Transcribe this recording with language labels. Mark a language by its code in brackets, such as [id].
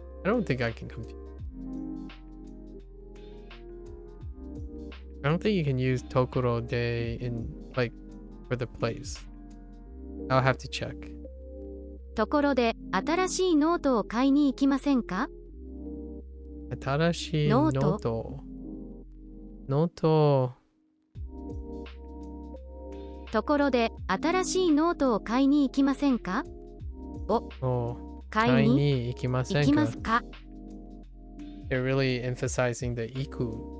[en] I don't think I can confuse. I don't think you can use Tokoro de in like for the place. I'll have to check. [ja] ところで、新しいノートを買いに行きませんか? 新しいノート。ところで、新しいノートを買いに行きませんか? 買いに行きますか? [en] They're really emphasizing the iku.